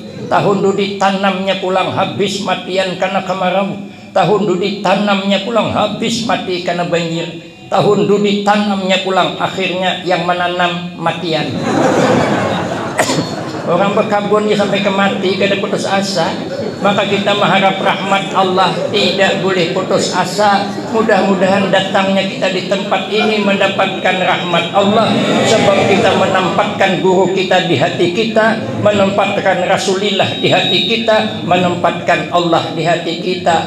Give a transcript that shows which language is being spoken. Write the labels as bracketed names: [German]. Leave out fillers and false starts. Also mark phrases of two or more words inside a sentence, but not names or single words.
[Banjar] Tahun dudi tanamnya pulang habis matian karena kemarau. Tahun dudi tanamnya pulang habis mati karena banjir. Tahun dudi tanamnya pulang akhirnya yang menanam matian. Orang berkabun sampai ke mati kada putus asa. [Indonesian] Maka kita mengharap rahmat Allah, tidak boleh putus asa. Mudah-mudahan datangnya kita di tempat ini mendapatkan rahmat Allah, sebab kita menempatkan guru kita di hati kita, menempatkan Rasulillah di hati kita, menempatkan Allah di hati kita.